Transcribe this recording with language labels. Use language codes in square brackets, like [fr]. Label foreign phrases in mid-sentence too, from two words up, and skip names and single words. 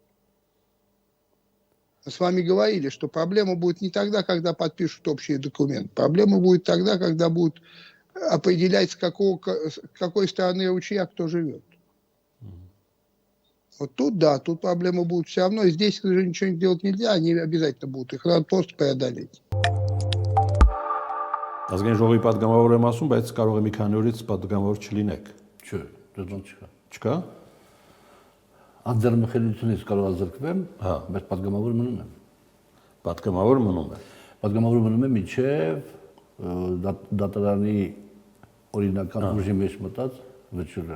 [ru] Мы с вами говорили, что проблема будет не тогда, когда подпишут общий документ. Проблема будет тогда, когда будут определять, с какой стороны ручья кто живет. Вот тут, да, тут проблемы будут все равно. И здесь, к сожалению, ничего делать нельзя, они обязательно будут. Их надо просто преодолеть. [hy] Ազգային ժողովի պատգամավոր եմ ասում, բայց կարող է մի քանի օրից պատգամավոր չլինեք։ Չէ, դա բան չկա։ Չկա։ Անձեռնմխելիությունից կարող ազրկվեմ, Հա։ բայց պատգամավոր մնում եմ։ Պատգամավոր մնում է։ Պատգամավոր մնում եմ մինչև դատարանի օրինական ուժի մեջ մտած վճիռը։